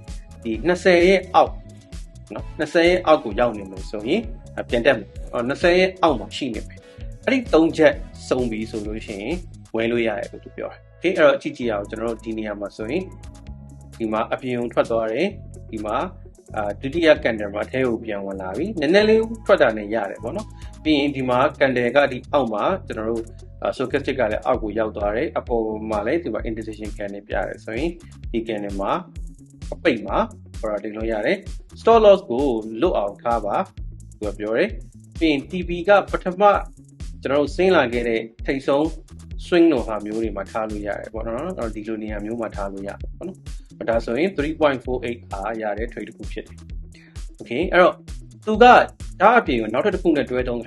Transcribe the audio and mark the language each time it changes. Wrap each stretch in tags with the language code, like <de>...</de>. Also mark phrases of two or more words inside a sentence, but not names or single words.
<my>20 ရဲ့အောက်နော်20ရဲ့အောက်ကိုရောက်နေလို့ဆိုရင်ပြန်တက်မယ်20ရဲ့အောက်မှာရှိနေမယ်အဲ့ဒီ3ချက်စုံပြီးဆိုလို့ရှိရင်ဝယ်လို့ရတယ်လို့သူပြောတယ်โอเคအဲ့တော့ကြည့်ကြည့်အောင်ကျွန်တော်တို့ဒီနေရာမှာဆိုရင်ဒီမှာအပြင်ထွက်သွားတယ်ဒီမှာဒုတိယ candle မှာအထဲကိုပြန်ဝင်လာပြီ နည်းနည်းလေးထွက်တာနဲ့ရတယ်ပေါ့နော်ပြီးရင်ဒီမှာ candle ကဒီအောက်မှာကျွန်တော်တို့ stochastic ကလည်းအောက်ကိုရောက်သွားတယ်အပေါ်မှာလည်းဒီမှာ</my> <en>indecision candle</en> <my>ပြရတယ်ဆိုရင်ဒီ candle မှာအပိတ်မှာဟောတာတင်လို့ရတယ်</my> <en>stop loss</en> <my>ကို လွတ်အောင်ထားပါသူကပြောတယ်ပြီးရင် TP ကပထမကျွန်တော်တို့ဆင်းလာခဲ့တဲ့ထိပ်ဆုံး swing လိုဟာမျိုးတွေမှာထားလို့ရတယ်ပေါ့နော်အဲ့တော့ဒီလိုနေရာမျိုးမှာ ထားလို့ရတယ်ပေါ့နော်ဒါဆိုရင် 3.48 အားရတဲ့ trade တစ်ခုဖြစ်တယ် okay အဲ့တော့သူကဒါအပြင်ကိုနောက်တစ်ခုနဲ့တွဲသုံး</my>